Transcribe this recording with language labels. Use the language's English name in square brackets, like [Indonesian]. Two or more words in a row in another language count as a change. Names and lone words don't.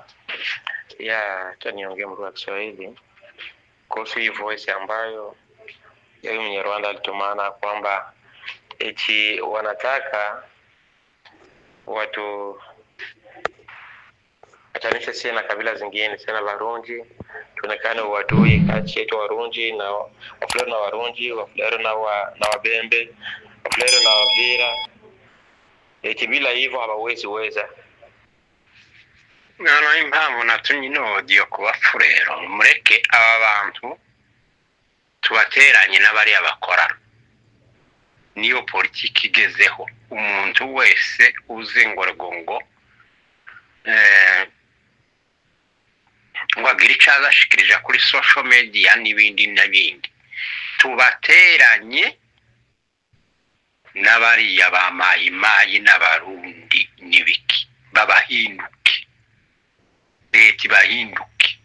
[Swahili] Niongee mlugha ya Kiswahili kuhusu hii voice ambayo yeye Mnyarwanda alitumana kwamba eti wanataka watu atanisha sisi na kabila zingine sana Warundi, tuonekane uadui kati yetu Warundi na Wafulero na Warundi, Wafulero na Wabembe, Wafulero na Wavira. Eti bila hivyo hawawezi weza. [Kinyarwanda] Nano impamvu natumye n'odiyo kuba Fulero mureke aba bantu tubateranye n'abari abakorana. Niyo politiki igezeho umuntu wese uze ngorgongo ngo agire icaza ashikirija kuri [English] social media [Kinyarwanda] n'ibindi n'abindi, tubateranye n'abari abamayimayi n'abarundi n'ibiki babahinduke, leta bahinduke.